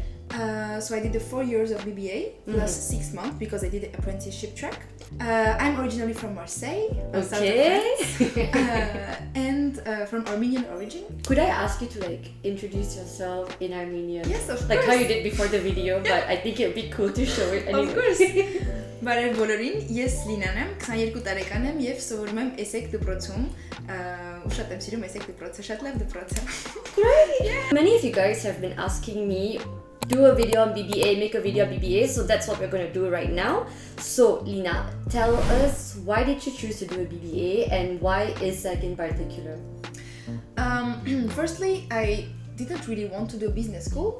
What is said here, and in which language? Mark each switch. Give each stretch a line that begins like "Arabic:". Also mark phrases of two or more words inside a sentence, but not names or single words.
English: So I did the 4 years of BBA plus 6 months because I did the apprenticeship track. I'm originally from Marseille, south of France, and from Armenian origin. Could I ask you to introduce yourself in Armenian? Yes, of course. Like how you did before the video, but I think it would be cool to show it anyway. Of course.
Armenian: Բարև բոլորին, ես Լինան եմ, 22 տարեկան եմ եւ սովորում եմ ESSEC դպրոցում։ Ու շատ եմ սիրում ESSEC դպրոցը, շատ լավ դպրոց է։
English: Great. Yeah. Many of you guys have been asking me do a video on BBA, make a video on BBA, so that's what we're going to do right now. So Lina, tell us, why did you choose to do a BBA and why ESSEC in particular? Firstly, I didn't really want to do business school.